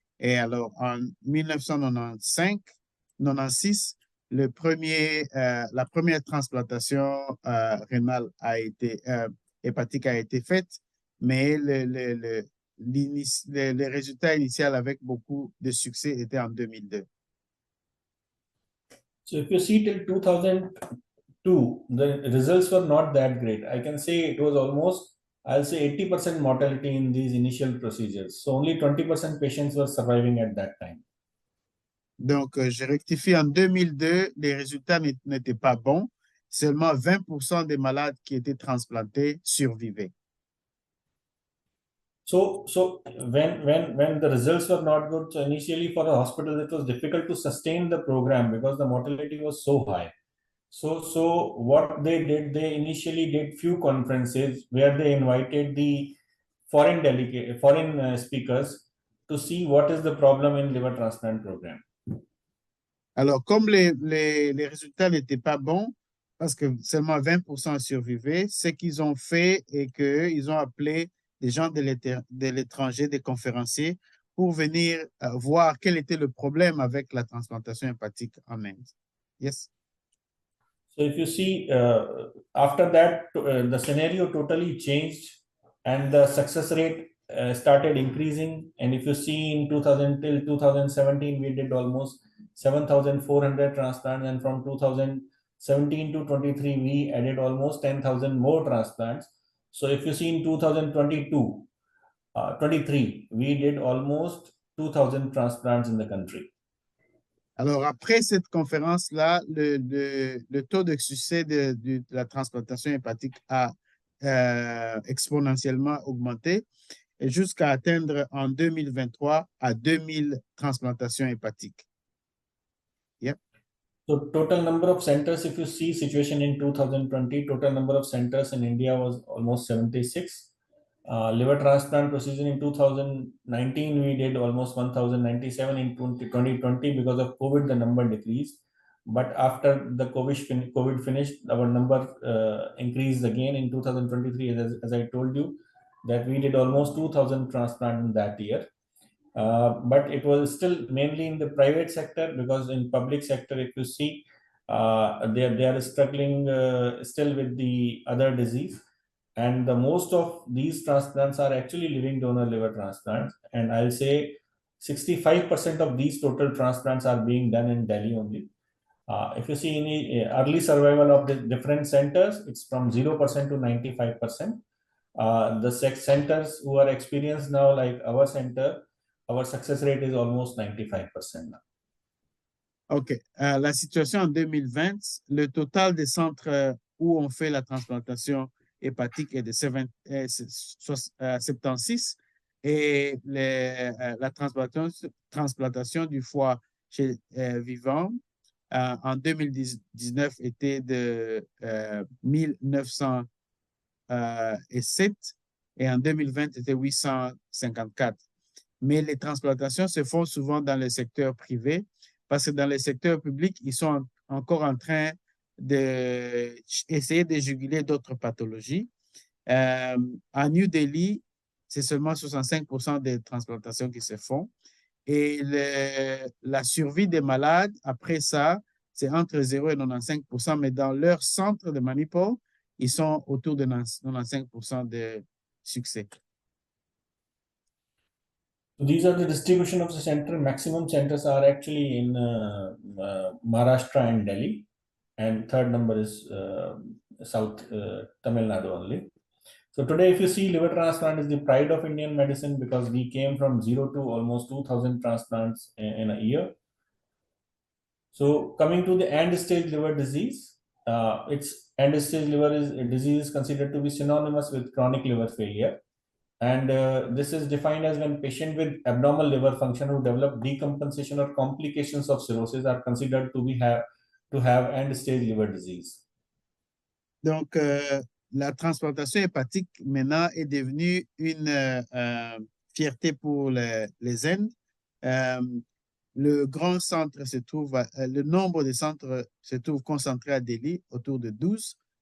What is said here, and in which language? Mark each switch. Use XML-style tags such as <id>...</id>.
<fr>Et alors, en 1996, la première transplantation rénale hépatique a été faite, mais le résultat initial avec beaucoup de succès était en 2002.</fr> <en>So if you see till 2002, the results were not that great. I can say it was almost, I'll say 80% mortality in these initial procedures. So only 20% patients were surviving at that time.</en> <fr>Donc, je rectifie, en 2002, les résultats n'étaient pas bons. Seulement 20% des malades qui étaient transplantés survivaient.</fr> <en>So when the results were not good, so initially for the hospital, it was difficult to sustain the program because the mortality was so high. So what they did, they initially did few conferences where they invited the foreign speakers to see what is the problem in liver transplant program.</en> <fr>Alors, comme les résultats n'étaient pas bons, parce que seulement 20% survivaient, ce qu'ils ont fait est qu'ils ont appelé des gens de l'étranger, des conférenciers, pour venir voir quel était le problème avec la transplantation hépatique en Inde.</fr> <en>Yes. So if you see, after that, the scenario totally changed and the success rate started increasing. And if you see in 2000 till 2017, we did almost 7,400 transplants. And from 2017 to 23, we added almost 10,000 more transplants. So if you see in 2022, 23, we did almost 2,000 transplants in the country.</en> <fr>Alors, après cette conférence-là, le taux de succès de la transplantation hépatique a exponentiellement augmenté jusqu'à atteindre en 2023 à 2000 transplantations hépatiques.</fr> <en>Yep. So total number of centers, if you see situation in 2020, total number of centers in India was almost 76. Liver transplant procedure in 2019, we did almost 1,097. In 2020, because of COVID, the number decreased. But after the COVID finished, our number increased again in 2023, as I told you, that we did almost 2,000 transplants in that year. But it was still mainly in the private sector, because in public sector, if you see, they are struggling still with the other disease. And the most of these transplants are actually living donor liver transplants. And I'll say 65% of these total transplants are being done in Delhi only. If you see any early survival of the different centers, it's from 0% to 95%. The centers who are experienced now, like our center, our success rate is almost 95% now. OK.</en> <fr>La situation en 2020, le total des centres où on fait la transplantation hépatique est de 76 et la transplantation du foie chez vivant en 2019 était de 1907 et en 2020 était 854. Mais les transplantations se font souvent dans le secteur privé parce que dans le secteur public, ils sont encore en train d'essayer de juguler d'autres pathologies. À New Delhi, c'est seulement 65% des transplantations qui se font. Et la survie des malades, après ça, c'est entre 0 et 95%, mais dans leur centre de Manipur, ils sont autour de 95% de succès.</fr> <en>These are the distribution of the center. Maximum centers are actually in Maharashtra and Delhi. and third number is South Tamil Nadu only. So today, if you see, liver transplant is the pride of Indian medicine because we came from 0 to almost 2,000 transplants in a year. So coming to the end-stage liver disease, its end-stage liver disease is considered to be synonymous with chronic liver failure. And this is defined as when patient with abnormal liver function who develop decompensation or complications of cirrhosis are considered to have end-stage liver disease.</en> <fr>Donc, la transplantation hépatique maintenant est devenue une fierté pour les Indes. Le grand centre se trouve, le nombre de centres se trouve concentré à Delhi, autour de 12.</fr>